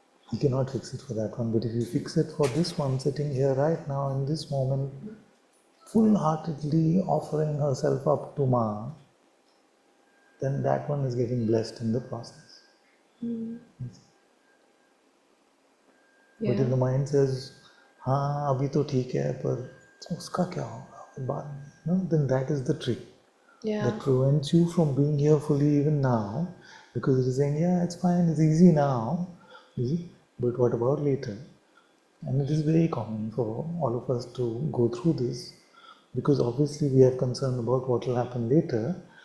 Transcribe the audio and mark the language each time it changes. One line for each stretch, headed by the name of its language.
English: You cannot fix it for that one. But if you fix it for this one sitting here right now in this moment, full-heartedly offering herself up to Ma, then that one is getting blessed in the process. But Yeah. if the mind says,
Hindi: हाँ अभी तो ठीक है पर उसका क्या होगा बाद में,
English: no, then that is the trick Yeah. that prevents you from being here fully even now, because it is saying, yeah, it's fine, it's easy now, you see? But what about later? And it is very common for all of us to go through this, because obviously we are concerned about what will happen later,